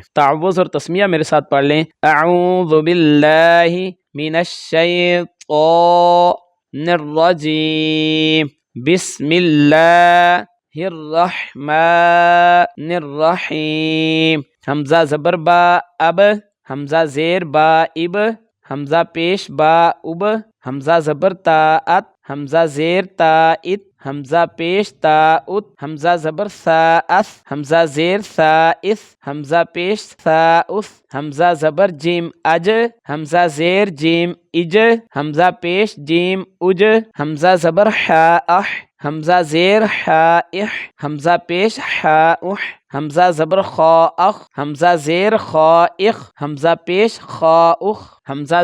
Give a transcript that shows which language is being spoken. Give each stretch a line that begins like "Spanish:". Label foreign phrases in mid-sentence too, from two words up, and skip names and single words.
Urdu: تعوذ اور تسمیہ میرے ساتھ پڑھ لیں۔
Arabic: اعوذ باللہ من الشیطان الرجیم، بسم اللہ الرحمن الرحیم۔
Urdu: حمزہ زبر با، اب، حمزہ زیر با، اب، حمزہ پیش با اب، حمزہ زبر تا ات، حمزہ زیر تا ات، حمزہ پیش تا ات، حمزہ زبر سا اس، حمزہ زیر سا اس، حمزہ پیش سا اس، حمزہ زبر جیم اج، حمزہ زیر جیم اج، حمزہ پیش جیم اج، حمزہ زبر حا اح، حمزہ زیر حا اح، حمزہ پیش حا اح، حمزہ زبر خا اخ، حمزہ زیر خا اخ، حمزہ پیش خا اخ، حمزہ